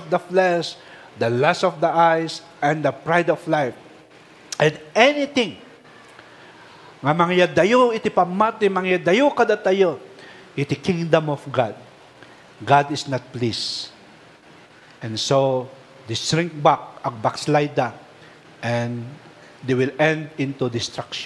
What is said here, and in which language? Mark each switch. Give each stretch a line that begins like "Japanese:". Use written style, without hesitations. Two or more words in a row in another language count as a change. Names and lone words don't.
English: the flesh, the lust of the eyes, and the pride of life, and anything,
Iloko: nga mangyadayo iti pamati, mangyadayo kada tayo, iti
English: kingdom of God, God is not pleased. And so, they shrink back, ag backslide da, and they will end into destruction.